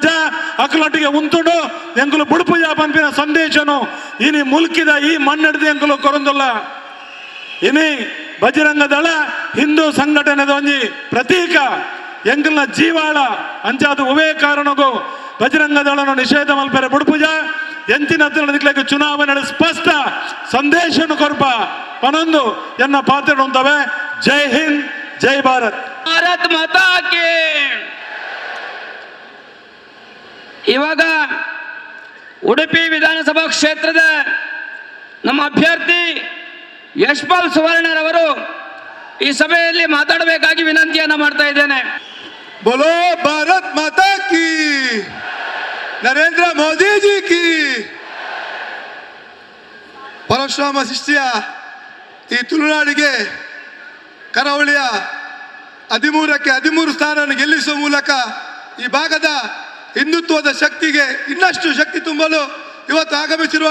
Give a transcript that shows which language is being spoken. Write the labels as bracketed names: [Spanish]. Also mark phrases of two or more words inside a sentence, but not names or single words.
[Tulu] ಅಕ್ಕಲೊಟ್ಟಿಗೆ ಉಂಟುಡು ಎಂಕುಲು ಬುಡುಪುಜ ಪಂಪಿನ ಸಂದೇಶನು ಇನಿ ಮುಲ್ಕಿದ ಈ ಮಣ್ಣಿಡ್ದು ಎಂಕುಲು ಕೊರೊಂದುಲ್ಲ ಇನಿ ಬಜರಂಗ ದಳ ಹಿಂದೂ ಸಂಘಟನೆದ ಒಂಜಿ ಪ್ರತೀಕ ಎಂಕಲ್ನ ಜೀವಾಳ ಅಂಚಾದು ಒವೇ ಕಾರಣಗೂ ಬಜರಂಗ ದಳನು ನಿಷೇಧ ಮಲ್ಪರೆ ಬುಡುಪುಜ ಎಂಚಿನ ಹತ್ತಿರ ಚುನಾವಣೆ ಸ್ಪಷ್ಟ ಸಂದೇಶನು ಕೊರ್ಪ ಪನೊಂದು ಎನ್ನ ಪಾತ್ರ ಉಂಟವೆ. [Hindi] जय हिंद, जय भारत. भारत माता की. [Kannada] ಇವಾಗ ಉಡುಪಿ ವಿಧಾನಸಭಾ ಕ್ಷೇತ್ರದ ನಮ್ಮ ಅಭ್ಯರ್ಥಿ ಯಶ್ಪಾಲ್ ಸುವರ್ಣರವರು ಈ ಸಭೆಯಲ್ಲಿ ಮಾತಾಡಬೇಕಾಗಿ ವಿನಂತಿಯನ್ನ ಮಾಡ್ತಾ ಇದ್ದೇನೆ. [Hindi] बोलो भारत माता की, नरेंद्र मोदी जी की. [Kannada] ಪರಶುರಾಮ ಶಿಷ್ಯ ಈ ತುಳುನಾಡಿಗೆ ಕರಾವಳಿಯ 13ಕ್ಕೆ 13 ಸ್ಥಾನವನ್ನು ಗೆಲ್ಲಿಸುವ ಮೂಲಕ ಈ ಭಾಗದ ಹಿಂದುತ್ವದ ಶಕ್ತಿಗೆ ಇನ್ನಷ್ಟು ಶಕ್ತಿ ತುಂಬಲು ಇವತ್ತು ಆಗಮಿಸಿರುವ